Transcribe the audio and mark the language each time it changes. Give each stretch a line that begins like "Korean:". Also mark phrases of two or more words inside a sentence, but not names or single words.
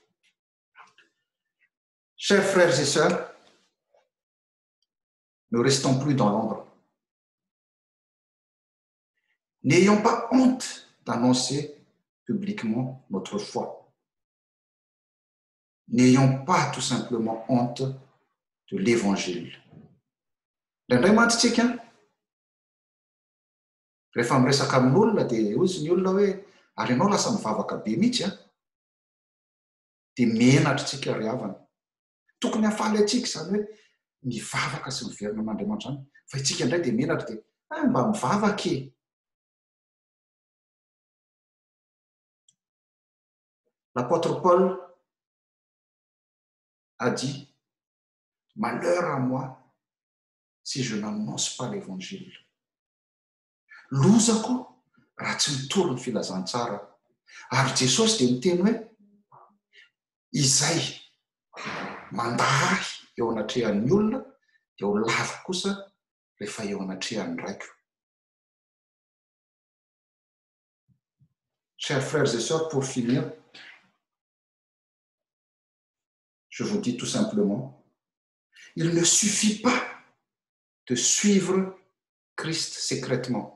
French: Chers frères et sœurs, ne restons plus dans l'ombre. N'ayons pas honte d'annoncer publiquement notre foi. N'ayons pas tout simplement honte de l'évangile.
Malagasy: L'Andriamantsika rehefa miresaka amin'olona dia ozy ny olona hoe ary ianao lasa mivavaka be mihitsy dia menatra tsika ry havana. Tokony hafaly atsika zany hoe mivavaka sy miverina amin'Andriamanitra zany, fa itsika indray dia menatra dia mba mivavaka e.
French: L'apôtre Paul a dit « Malheur à moi si je n'annonce pas l'évangile.
Malagasy: » Lozako raha tsy mitoro ny filazantsara. Ary Jesosy dia miteny hoe izay mandahy eo anatrehan'ny olona dia ho lava kosa rehefa eo anatrehan'ny raiko.
French: Chers frères et sœurs, pour finir, je vous dis tout simplement, il ne suffit pas de suivre Christ secrètement.